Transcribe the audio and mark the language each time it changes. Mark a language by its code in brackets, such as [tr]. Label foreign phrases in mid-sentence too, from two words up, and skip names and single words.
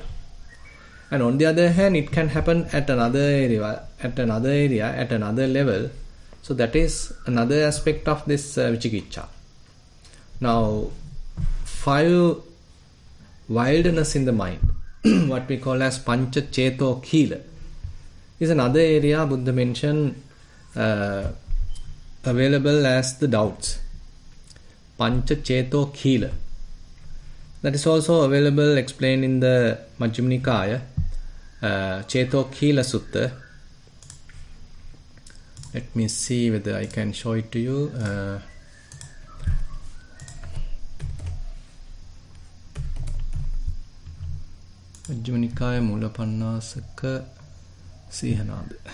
[en] And on the other hand, it can happen at another area, at another level. So that is another aspect of this vicikiccha. Now, 5 wildness in the mind, what we call as [pi] pancha cheto khila, [en] is another area Buddha mentioned available as the doubts. [pi] Pancha cheto khila. [en] That is also available, explained in the Majjhima Nikaya, Cheto Khila Sutta. Let me see whether I can show it to you. Majjhima Nikaya Mulapannasaka Sihanada.